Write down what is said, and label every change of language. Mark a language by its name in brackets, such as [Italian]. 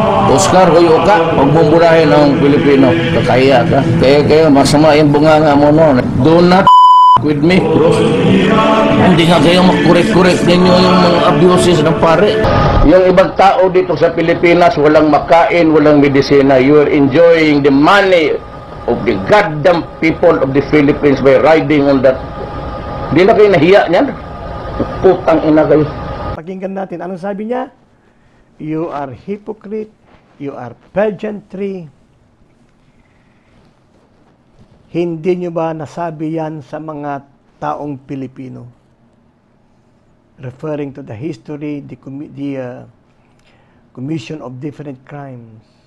[Filipino] Oscar, huyo ka. Pagmumurahin ng Pilipino. Kakaya ka. Kaya masama yung bunganga mo noon. [English] Do not with me, bro. [Filipino] Hindi nga kayo makurek-kurek ninyo yung mga abuses ng pare. Yung ibang tao dito sa Pilipinas, walang makain, walang medisina. [English] You are enjoying the money of the goddamn people of the Philippines by riding on that. [Filipino] Di na kayo nahiya niyan? Putang ina kayo. Pakinggan natin. Anong sabi niya? [English] You are hypocrite. You are pageantry. [Filipino] Hindi nyo ba nasabi yan sa mga taong Pilipino? [English] Referring to the history, the commission of different crimes.